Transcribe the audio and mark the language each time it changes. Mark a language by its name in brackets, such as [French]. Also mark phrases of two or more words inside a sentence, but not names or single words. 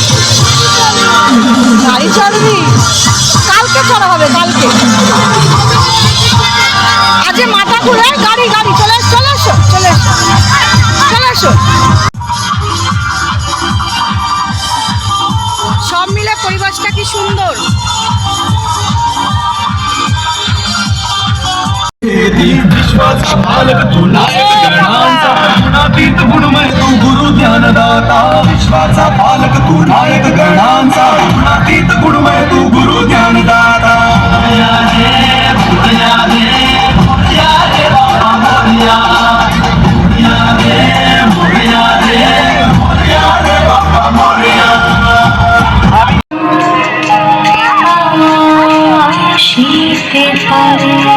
[Bangla] গাড়ি চড়বি? কালকে চড়া হবে, কালকে। আজ মাথা খুলে গাড়ি গাড়ি। চলে চলে এসো, চলে এসো, চলে এসো। সব মিলে পরিবেশটা কি সুন্দর। [Marathi] विश्वाचा पालक तू नायक गणांचा गुणातीत गुणमय तू गुरु ज्ञानदाता विश्वाचा पालक तू नायक गणांचा गुणातीत गुणमय तू गुरु ज्ञानदाता मोरया रे मोरया रे मोरया रे बाबा मोरया मोरया रे मोरया रे मोरया रे बाबा मोरया शीते पारे